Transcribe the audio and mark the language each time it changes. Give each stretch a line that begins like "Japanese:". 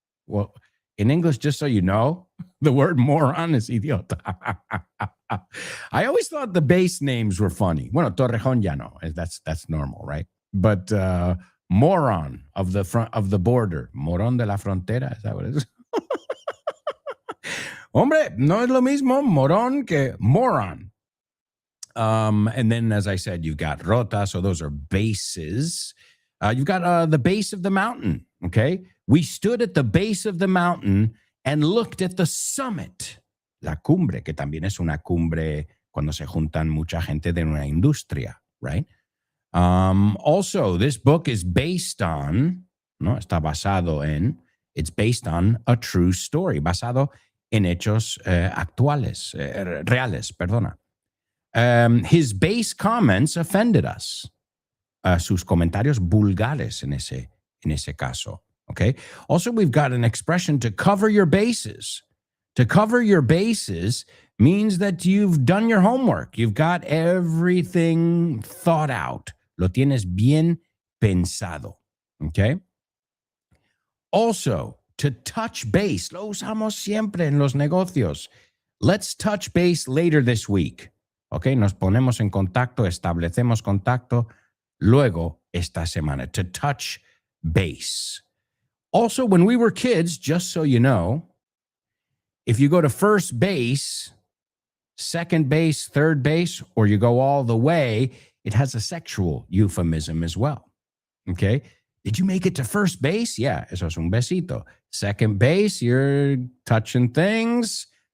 English: Well, in English, just so you know, the word moron is idiota. I always thought the base names were funny.
Spanish: Bueno, Torrejón ya no.
English: That's normal, right? But moron of the front of the border. Morón de la frontera, is that what it is?
Spanish: Hombre, no es lo mismo morón que moron.
English: And then, as I said, you've got rota, so those are bases. You've got the base of the mountain, okay? We stood at the base of the mountain and looked at the summit.
Spanish: La cumbre, que también es una cumbre cuando se juntan mucha gente de una industria, right?
English: Also, this book is based on,
Spanish: no, está basado en,
English: it's based on a true story,
Spanish: basado en hechos actuales, reales, perdona.
English: His base comments offended us.
Spanish: Sus comentarios vulgares en ese caso. Okay.
English: Also, we've got an expression to cover your bases. To cover your bases means that you've done your homework. You've got everything thought out. Lo tienes bien pensado. Okay. Also, to touch base.
Spanish: Lo usamos siempre en los negocios.
English: Let's touch base later this week. Okay.
Spanish: Nos ponemos en contacto, establecemos contacto luego esta semana.
English: To touch base. Also, when we were kids, just so you know, if you go to first base, second base, third base, or you go all the way, it has a sexual euphemism as well. Okay? Did you make it to first base? Yeah,
Spanish: eso es un besito.
English: Second base, you're touching things.